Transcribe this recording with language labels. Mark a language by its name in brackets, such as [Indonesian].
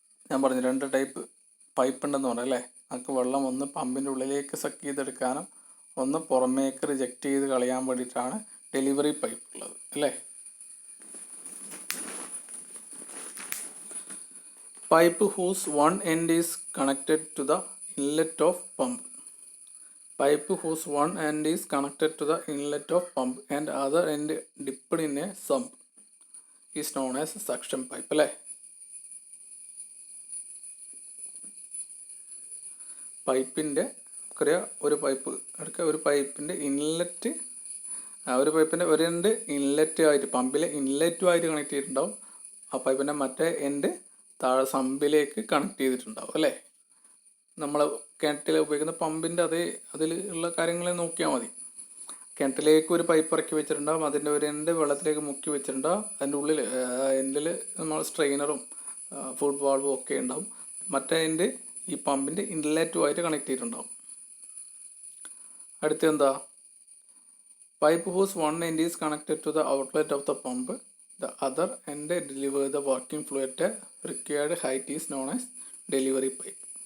[Malayalam] ഞാൻ പറഞ്ഞു 2 type pipe ഉണ്ടെന്ന് പറഞ്ഞു അല്ലേ. നമുക്ക് വെള്ളം ഒന്ന് പമ്പിൻ്റെ ഉള്ളിലേക്ക് സക്ക് ചെയ്തെടുക്കാനും ഒന്ന് പുറമേക്ക് റിജക്റ്റ് ചെയ്ത് കളയാൻ വേണ്ടിയിട്ടാണ് ഡെലിവറി പൈപ്പ് ഉള്ളത് അല്ലേ. [English] Pipe whose one end is connected to the inlet of pump. Pipe whose one end is connected to the inlet of pump and other end dipped in a sump is known as suction pipe അല്ലേ. [Malayalam] പൈപ്പിൻ്റെ ഒരു pipe എടുക്കുക, ഒരു പൈപ്പിൻ്റെ inlet, ഒരു പൈപ്പിൻ്റെ ഒരു end inlet ആയിട്ട് പമ്പിലെ ഇൻലെറ്റുമായിട്ട് കണക്ട് ചെയ്തിട്ടുണ്ടാവും. ആ പൈപ്പിൻ്റെ മറ്റേ എൻഡ് താഴെ സമ്പിലേക്ക് കണക്ട് ചെയ്തിട്ടുണ്ടാവും അല്ലേ. നമ്മൾ കിണറ്റിൽ ഉപയോഗിക്കുന്ന പമ്പിൻ്റെ അതിൽ ഉള്ള കാര്യങ്ങൾ നോക്കിയാൽ മതി. കിണറ്റിലേക്ക് ഒരു പൈപ്പ് ഇറക്കി വെച്ചിട്ടുണ്ടാവും, അതിൻ്റെ ഒരു എൻഡ് വെള്ളത്തിലേക്ക് മുക്കി വെച്ചിട്ടുണ്ടാവും, അതിൻ്റെ ഉള്ളിൽ എൻഡിൽ നമ്മൾ സ്ട്രെയിനറും ഫുഡ് വാൾവും ഒക്കെ ഉണ്ടാവും. മറ്റേ എൻഡ് ഈ പമ്പിൻ്റെ ഇൻലെറ്റുമായിട്ട് കണക്ട് ചെയ്തിട്ടുണ്ടാവും. അടുത്ത എന്താ? [English] Pipe whose one end is connected to the outlet of the pump. The other end deliver the working fluid at required height is known as delivery pipe.